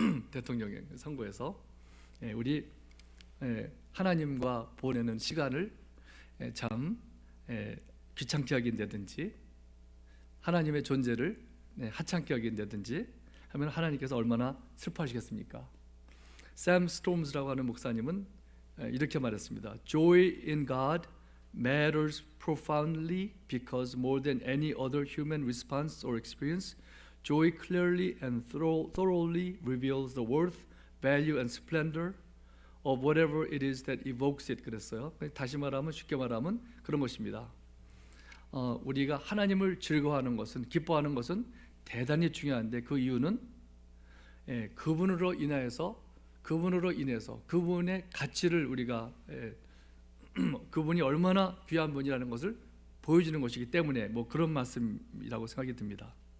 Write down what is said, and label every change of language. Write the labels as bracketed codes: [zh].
[ko] 대통령 선거에서. 우리 하나님과 보내는 시간을 참 귀찮게 여긴다든지 하나님의 존재를 하찮게 여긴다든지 하면 하나님께서 얼마나 슬퍼하시겠습니까? 샘 스톰스라고 하는 목사님은 이렇게 말했습니다. [en] Joy in God matters profoundly because more than any other human response or experience, joy clearly and thoroughly reveals the worth, value and splendor of whatever it is that evokes it. [ko] 그랬어요. 다시 말하면 쉽게 말하면 그런 것입니다. 우리가 하나님을 즐거워하는 것은 기뻐하는 것은 대단히 중요한데 그 이유는 그분으로 인해서 그분의 가치를 우리가 그분이 얼마나 귀한 분이라는 것을 보여주는 것이기 때문에 뭐 그런 말씀이라고 생각이 듭니다.